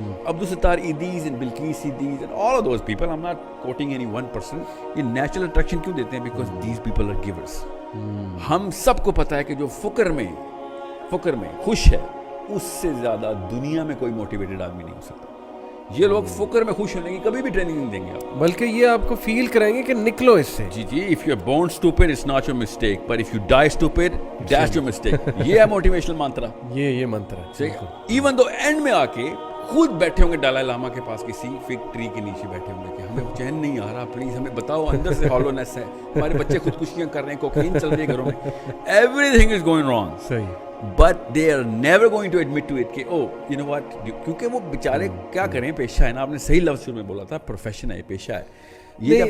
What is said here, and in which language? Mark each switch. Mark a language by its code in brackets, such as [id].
[en] Abdul Sattar Edhis and Bilquis Edhis and all of those people, I am not quoting any one person, [ur] یہ natural attraction کیوں دیتے ہیں؟ [en] Because these people are givers. [ur] ہم سب کو پتہ ہے کہ جو فقر میں خوش ہے, اس سے زیادہ دنیا میں کوئی موٹیویٹڈ آدمی نہیں ہو سکتا. یہ لوگ فقر میں خوش ہونے کی کبھی بھی ٹریننگ نہیں دیں گے آپ, بلکہ یہ آپ کو فیل کرائیں گے کہ نکلو اس سے. [en] جی, if you are born stupid it's not your mistake, but if you die stupid that's your mistake. [ur] یہ ہے موٹیویشنل منترا, یہ منتر ہے. ایون دو اینڈ میں آ کے خود بیٹھے ہوں گے دلائی لاما کے پاس کسی فگ ٹری کے نیچے بیٹھے ہوں گے کہ ہمیں چین نہیں آ رہا, پلیز ہمیں بتاؤ, اندر سے ہالونیس ہے, ہمارے بچے خودکشیاں کر رہے ہیں, کوکین چل رہی ہے گھروں میں, [en] Everything is going wrong. [ur] صحیح, [en] but they are never going to admit to it [ur] کہ [en] oh you know what, [ur] کیونکہ وہ بیچارے کیا کریں, پیشہ ہے نا, آپ نے صحیح لفظ شروع میں بولا تھا, پروفیشن ہے, پیشہ ہے یہ.